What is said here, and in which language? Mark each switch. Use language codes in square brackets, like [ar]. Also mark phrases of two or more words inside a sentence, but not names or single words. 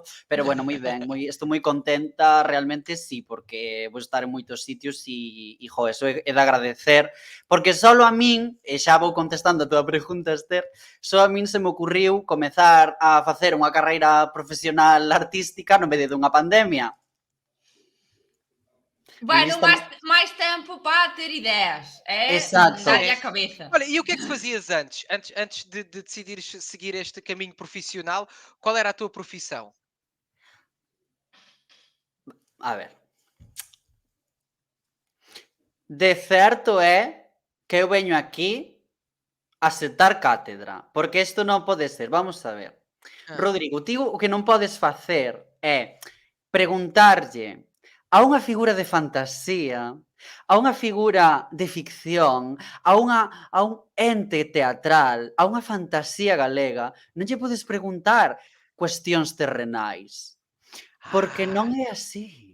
[gl] Pero bueno, moi ben, estou moi contenta, realmente sí, porque vou estar en moitos sitios e eso é de agradecer, porque solo a min, e xa vou contestando a túa pregunta, Esther, só a min se me ocurriu comezar a facer unha carreira profesional artística no medio dunha pandemia. Bueno, máis tempo para ter ideas, Exacto. darlle a cabeza. [pt] Olha, e o que é que fazias antes? Antes de decidires seguir este caminho profissional, qual era a tua profissão? [gl] A ver. De certo é que eu veño aquí a sentar cátedra, porque isto non pode ser, vamos a ver. Rodrigo, ti o que non podes facer é preguntarlle a unha figura de fantasía, a unha figura de ficción, a un ente teatral, a unha fantasía galega, non lle podes preguntar cuestións terrenais, porque non é así.